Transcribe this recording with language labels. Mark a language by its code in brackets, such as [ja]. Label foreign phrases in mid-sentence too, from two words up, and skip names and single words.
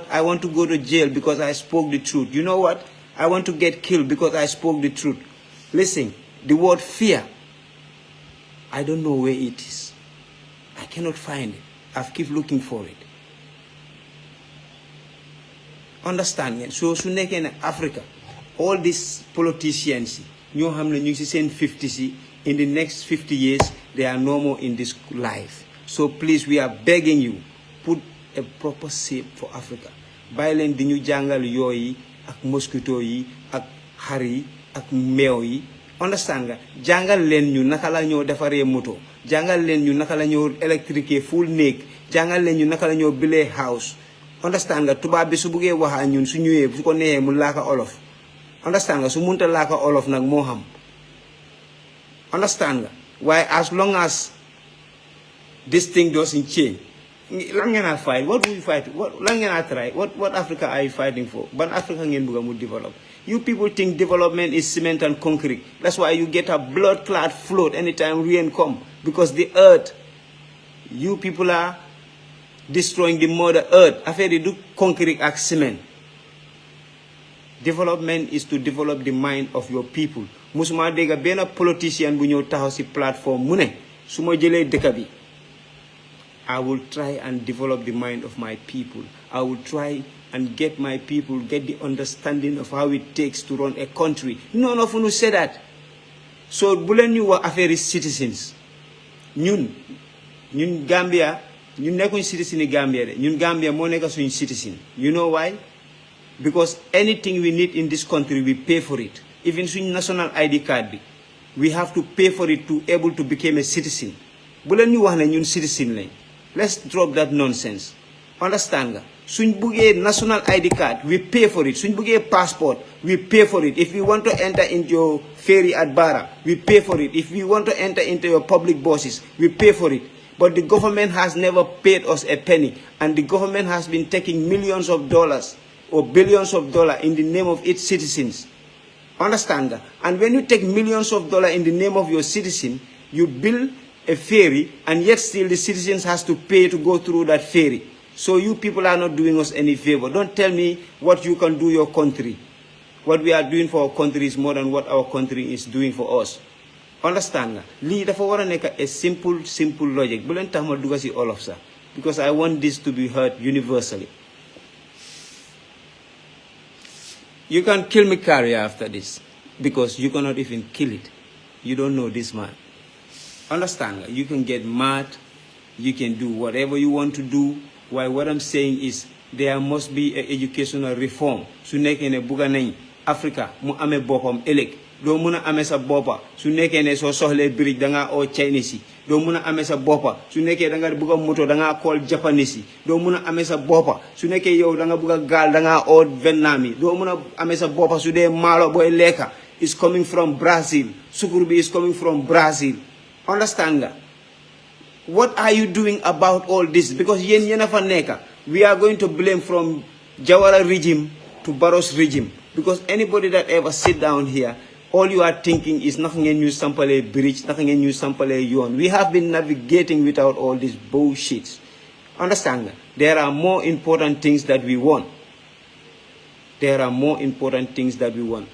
[en] I want to go to jail because I spoke the truth. You know what? I want to get killed because I spoke the truth. Listen, the word fear, I don't know where it is. I cannot find it. I've keep looking for it. Understand ngeen so [wo] su nekkee ne Africa [en] all these politicians [wo] ñoo xam ne ñu ngi ci seen 50s [en] in the next 50 years they are no more in this life. So please, we are begging you, put a proper shape for Africa. [wo] Bàyyi leen di ñu jàngal yooyu ak mosquito yi ak xar yi ak meew yi understand nga jàngal leen ñu naka la ñoo defaree moto jàngal leen ñu naka la ñoo électrique full néeg jàngal leen ñu naka la ñoo bilee house understand nga tubaab bi su buggee waxaa ñun su ñëwee su ko neexee mu laaka olof understand nga su munta laaka olof nag moo xam [en] understand [wo] nga waaye [en] as long as this thing doesn't change [wo] lan ngeen a [en] fight what will you fight [wo] lan ngeen a [en] try what Africa are you fighting for [wo] ban Africa ngeen bëgg mu [en] develop you people think development is cement and concrete that's why you get a blood clot float anytime rain come because the earth you people are destroying the mother earth [wo] affaire yi du [en] concrete ak cement development is to develop the mind of your people [wo] musuma dégg benn politicien bu ñëw taxaw si plateforme mu ne su ma jëlee dëkk bi [en] I will try and develop the mind of my people. I will try and get my people, get the understanding of how it takes to run a country. None of us say that. So, [wo] bulen ñu wax affaire citizens. ñun Gambia, ñun nekkuñ citizen Gambia de. ñun Gambia moo nekk suñ citizen. [en] You know why? Because anything we need in this country, we pay for it. Even suñ national ID card bi, we have to pay for it to able to become a citizen. [wo] Bulen ñu wax ne ñun citizen lañ. [en] Let's drop that nonsense. Understand nga? [wo] Suñ buggee [en] national ID card, we pay for it. [wo] Suñ buggee [en] passport, we pay for it. If we want to enter into your ferry at Barra, we pay for it. If we want to enter into your public buses, we pay for it. But the government has never paid us a penny. And the government has been taking millions of dollars or billions of dollars in the name of its citizens. Understand nga? And when you take millions of dollars in the name of your citizen, you build a ferry, and yet still the citizens has to pay to go through that ferry. So you people are not doing us any favor. Don't tell me what you can do your country. What we are doing for our country is more than what our country is doing for us. Understand nga? [wo] Lii dafa war a nekk a simple logic. Bu leen tax ma dugg si [en] all of [wo] ça. [en] Because I want this to be heard universally. You can kill me career after this. Because you cannot even kill it. You don't know this man. Understand? You can get mad, you can do whatever you want to do. While what I'm saying is there must be an educational reform. [wo] Su nekkee ne bugga nañ Africa mu amee boppam ëllëg doo mun a amee sa boppa su nekkee ne soo soxlee bridge dangaa oo Chinese yi doo mun a amee sa boppa su nekkee danga bugga moto dangaa [en] call Japanese [wo] yi doo mun a amee sa boppa su nekkee yow danga bugga gaal dangaa oo Vietnam yi doo mun a amee sa boppa su dee maalo booy lekka [en] is coming from Brazil [wo] sukur bi [en] is coming from Brazil. Understand nga? What are you doing about all this? [wo] Because yéen a fa nekka. [en] We are going to blame from Jawara regime to Barrow's regime. Because anybody that ever sit down here, all you are thinking is nothing in you sample a bridge, nothing in you sample a yuan. We have been navigating without all this bullshit. Understand nga? There are more important things that we want. There are more important things that we want.